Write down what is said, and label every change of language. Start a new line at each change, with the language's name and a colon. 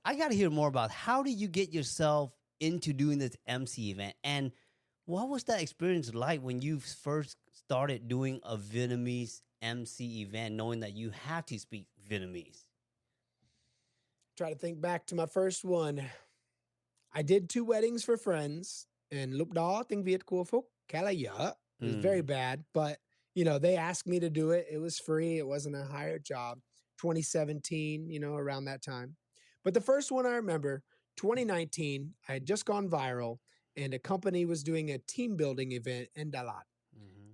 English: I got to hear more about how do you get yourself into doing this MC event? And what was that experience like when you first started doing a Vietnamese MC event, knowing that you have to speak Vietnamese? Try to think back to my first one. I did two weddings for friends, and
Vietnamese: lúc đó tiếng Việt của Phúc khá là dở.
English: It was very Mm. bad, but they asked me to do it. It was free. It wasn't a hired job. 2017, around that time. But the first one I remember, 2019, I had just gone viral, and a company was doing a team building event in Dalat. Hmm.